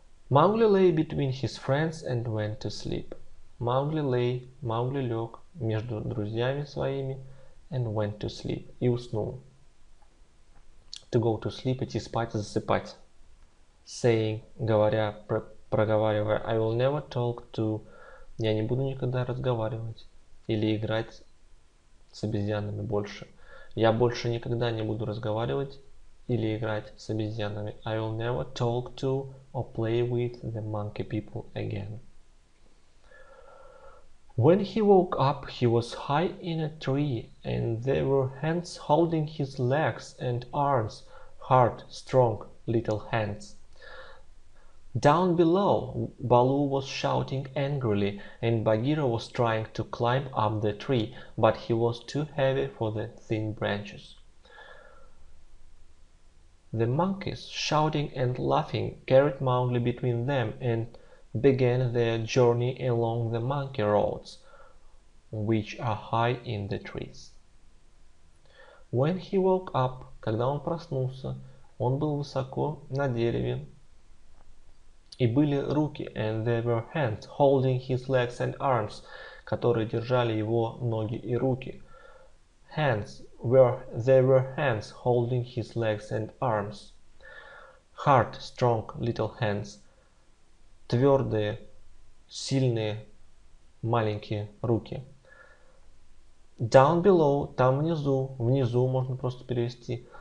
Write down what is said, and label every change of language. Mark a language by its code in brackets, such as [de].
[en] Mowgli lay between his friends and went to sleep. [ru] Маугли лег между друзьями своими [en] and went to sleep, [ru] и уснул. [en] To go to sleep, [ru] идти спать, засыпать. [en] Saying, [ru] говоря, проговаривая, [en] I will never talk to, [ru] я не буду никогда разговаривать или играть с обезьянами больше. Я больше никогда не буду разговаривать или играть с обезьянами. [en] I will never talk to or play with the monkey people again. When he woke up, he was high in a tree, and there were hands holding his legs and arms, hard, strong little hands. Down below, Baloo was shouting angrily, and Bagheera was trying to climb up the tree, but he was too heavy for the thin branches. The monkeys, shouting and laughing, carried Mowgli between them and began their journey along the monkey roads, which are high in the trees. When he woke up, [ru] когда он проснулся, он был высоко на дереве, и были руки, [en] and there were hands holding his legs and arms, [ru] которые держали его ноги и руки. [en] There were hands holding his legs and arms. Hard, strong little hands. [ru] Твердые, сильные, маленькие руки. [en] Down below, [ru] там внизу можно просто перевести.